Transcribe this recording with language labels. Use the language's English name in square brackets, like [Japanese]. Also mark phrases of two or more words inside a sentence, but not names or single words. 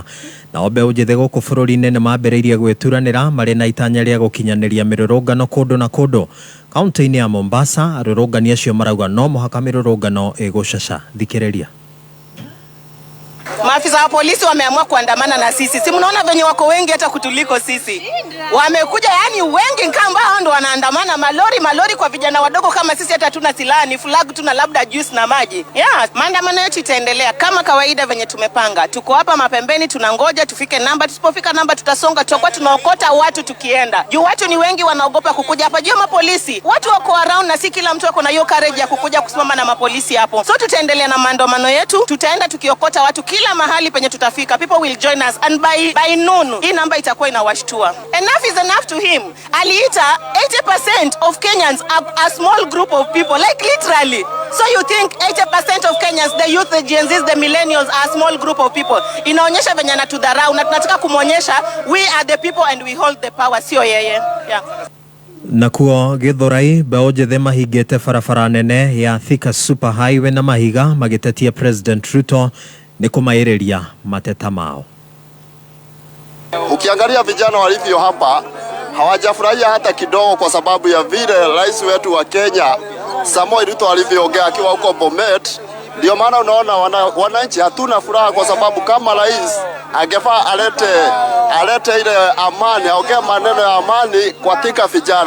[Kikuyu] Nao mbeũ njĩthĩ gũkũ bũrũri-inĩ nĩ mambĩrĩirie gwĩturanĩra marĩ na itanya rĩa gũkinyanĩria mĩrũrũngano kũndũ na kũndũ. Kaunti-inĩ ya Mombasa arũrũngani acio marauga no mũhaka mĩrũrũngano ĩgũcaca. Thikĩrĩria. [Swahili] Maafisa wa polisi wameamua kuandamana na sisi. Si mnaona venye wako wengi hata kutuliko sisi. Wamekuja yani wengi kamba hao ndo wanaandamana malori kwa vijana wadogo kama sisi hata tuna silaha ni flag tuna labda juice na maji. Yeah, maandamano yetu itaendelea kama kawaida venye tumepanga. Tuko hapa mapembeni tunangoja tufike namba, tusipofika namba tutasonga, tutakuwa tunaokota watu tukienda. Juu watu ni wengi wanaogopa kukuja hapa juu mapolisi. Watu wako around na si kila mtu ako na hiyo courage ya kukuja kusimama na mapolisi hapo. So tutaendelea na maandamano yetu, tutaenda tukiokota watu kila mahali penye tutafika. [English] People will join us and by noon [Swahili] hii namba itakuwa inawashtua. [English] Enough is enough to him. Aliita 80% of Kenyans a small group of people, like literally. So you think 80% of Kenyans, the youth, the Gen Zs, the millennials are a small group of people. [Swahili] Inaonyesha venye anatudharau na tunataka kumuonyesha [English] we are the people and we hold the power, [Swahili] sio yeye. Yeah. [Kikuyu] Nakuo Githurai mbeũ njĩthĩ mahingĩte barabara nene ya Thika Super Highway na mahiga magĩtetia President Ruto ni kumairiria mateta mao. [Swahili] Ukiangalia vijana walivyo hapa hawajafurahia hata kidogo kwa sababu ya vile rais wetu wa Kenya Samoei Ruto alivyoongea akiwa huko Bomet. Ndio maana unaona wananchi hatuna furaha, kwa sababu kama rais angefaa alete ile amani, aongea maneno ya amani katika vijana.